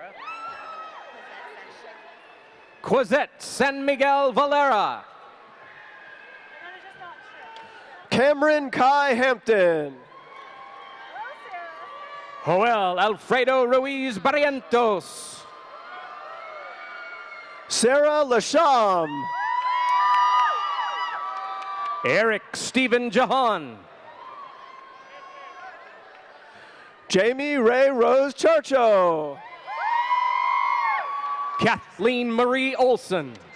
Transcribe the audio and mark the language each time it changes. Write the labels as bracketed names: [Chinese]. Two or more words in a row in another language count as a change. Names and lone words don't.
[English] Quizette San Miguel Valera. Cameron Kai Hampton. Joel Alfredo Ruiz Barrientos. Sarah Lasham. Eric Stephen Jahan. Jamie Ray Rose Charcho. Kathleen Marie Olson.